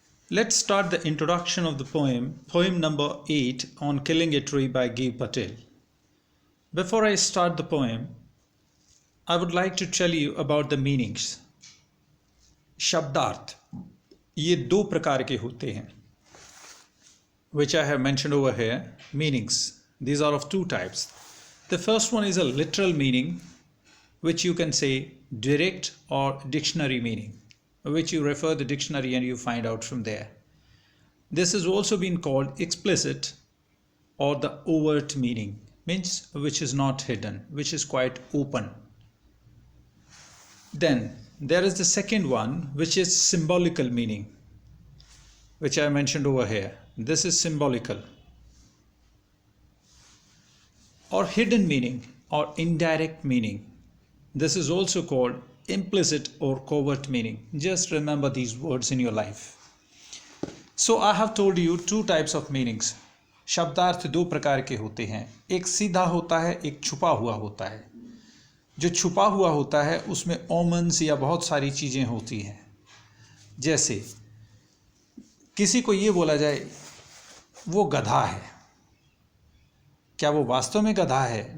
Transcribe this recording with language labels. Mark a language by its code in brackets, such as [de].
[en] Let's start the introduction of the poem number 8 on Killing a Tree by Guy Patel. Before I start the poem, I would like to tell you about the meanings. [hi] शब्दार्थ ये दो प्रकार के होते हैं, [en] which I have mentioned over here. Meanings, these are of two types. The first one is a literal meaning, which you can say direct or dictionary meaning, which you refer the dictionary and you find out from there. This has also been called explicit or the overt meaning, means which is not hidden, which is quite open. Then there is the second one, which is symbolical meaning, which I mentioned over here. This is symbolical. Or hidden meaning or indirect meaning. This is also called implicit or covert meaning. Just remember these words in your life. So I have told you two types of meanings. [hi] शब्दार्थ दो प्रकार के होते हैं, एक सीधा होता है, एक छुपा हुआ होता है. जो छुपा हुआ होता है उसमें ओमन्स या बहुत सारी चीज़ें होती हैं. जैसे किसी को ये बोला जाए वो गधा है, क्या वो वास्तव में गधा है?